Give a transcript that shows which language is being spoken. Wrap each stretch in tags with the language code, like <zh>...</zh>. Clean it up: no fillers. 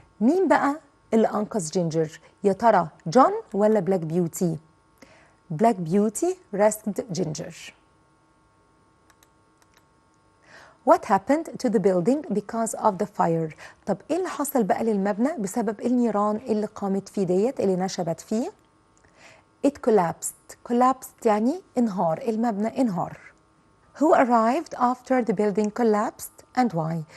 <ar>مين بقى اللي أنقذ جينجر؟ يا ترى جون ولا بلاك بيوتي؟</ar> <en>Black Beauty rescued Ginger. What happened to the building because of the fire?</en> <ar>طب إيه اللي حصل بقى للمبنى بسبب النيران اللي قامت فيه ديت اللي نشبت فيه؟</ar> <en>It collapsed</en> <ar>يعني انهار المبنى انهار.</ar> <en>Who arrived after the building collapsed and why?</en>